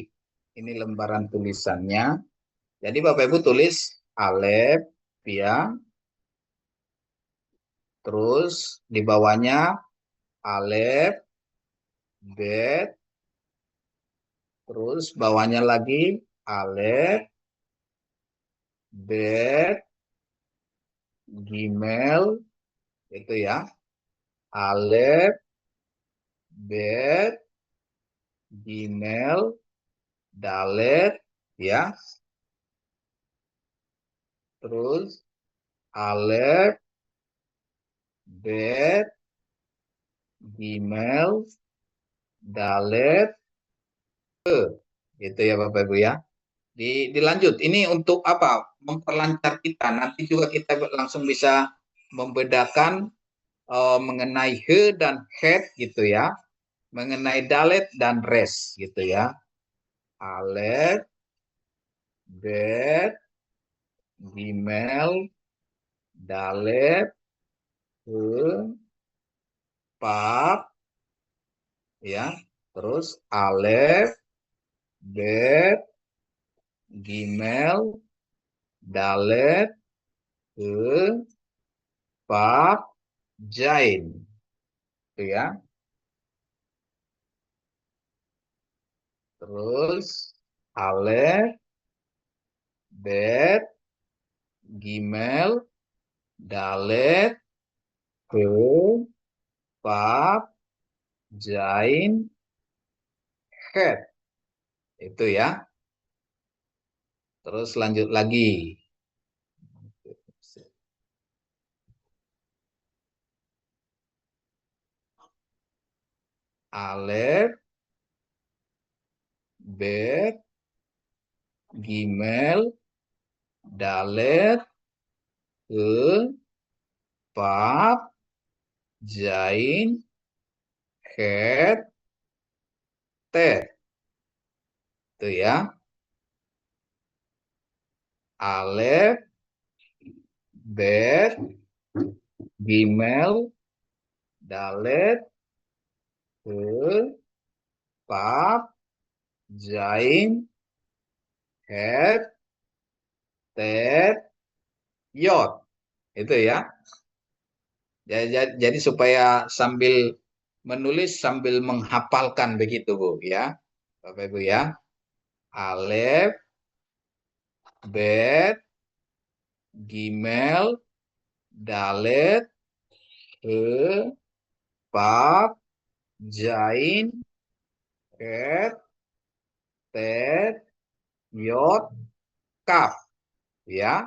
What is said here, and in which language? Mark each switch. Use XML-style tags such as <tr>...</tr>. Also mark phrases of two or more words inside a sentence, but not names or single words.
<id>Ini lembaran tulisannya. Jadi Bapak Ibu tulis alef ya, terus di bawahnya</id> <he>alef, bet,</he> <id>terus bawahnya lagi</id> <he>alef, bet, gimel,</he> <id>itu ya.</id> <he>Alef, bet, gimel, dalet,</he> <id>ya.</id> <he>Terus alef, bet, gimel, dalet, gitu ya Bapak Ibu ya.</he> <id>Dilanjut, ini untuk apa? Memperlancar kita. Nanti juga kita langsung bisa membedakan mengenai he dan het gitu ya. Mengenai dalet dan res gitu ya.</id> <he>Alef, bet, gimel, dalet, he, pap,</he> <id>ya.</id> <he>Terus alef, bet, gimel, dalet, he, pap, jain.</he> <id>Itu ya. Terus</id> <he>alef, bet, gimel, dalet, he, pap, jain, het.</he> <id>Itu ya. Terus lanjut lagi.</id> <he>Alef, bet, gimel, dalet, he, pap, jain, het, tet.</he> <id>Itu ya.</id> <he>Alef, bet, gimel, dalet, he, pap, jain, het, tet, yot.</he> <id>Itu ya. Jadi supaya sambil menulis sambil menghafalkan begitu Bu ya. Bapak Ibu ya.</id> <he>Alef, bet, gimel, dalet, he, pap, jain, het, tet, yot, kaf ya.</he>